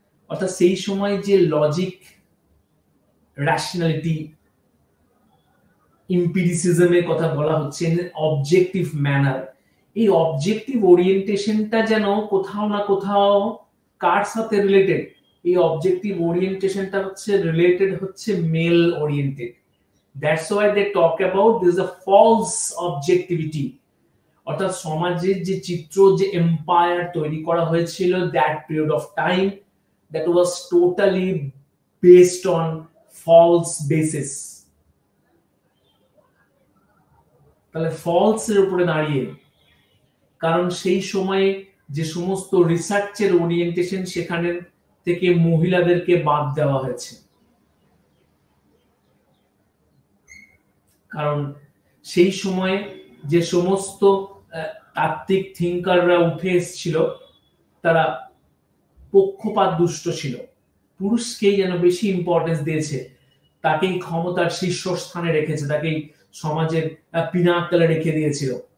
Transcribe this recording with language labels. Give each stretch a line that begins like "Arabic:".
Bangla: অর্থাৎ সেই সময় যে লজিক, রেশনালিটি, ইম্পিরিসিজমের কথা বলা হচ্ছে, অবজেক্টিভ ম্যানার, এই অবজেক্টিভ ওরিয়েন্টেশনটা যেন কোথাও না কোথাও কার সাথে রিলেটেড, এই অবজেক্টিভ ওরিয়েন্টেশনটা হচ্ছে রিলেটেড হচ্ছে mail oriented.
English: That's why they talk about this is a false objectivity.
Bangla: অর্থাৎ সমাজের যে চিত্র, যে এম্পায়ার তৈরি করা হয়েছিল
English: that period of time, that was totally based on false basis.
Bangla: তাহলে ফলস এর উপরে দাঁড়িয়ে, কারণ সেই সময়ে যে সমস্ত রিসার্চের ওরিয়েন্টেশন, সেখানে থেকে মহিলাদেরকে বাদ দেওয়া হয়েছে। কারণ সেই সময়ে যে সমস্ত তাত্ত্বিক থিঙ্কাররা উঠে এসেছিল, তারা পক্ষপাত দুষ্ট ছিল, পুরুষকেই যেন বেশি ইম্পর্টেন্স দিয়েছে, তাকেই ক্ষমতার শীর্ষস্থানে রেখেছে, তাকেই সমাজের পিনাকলে রেখে দিয়েছিল।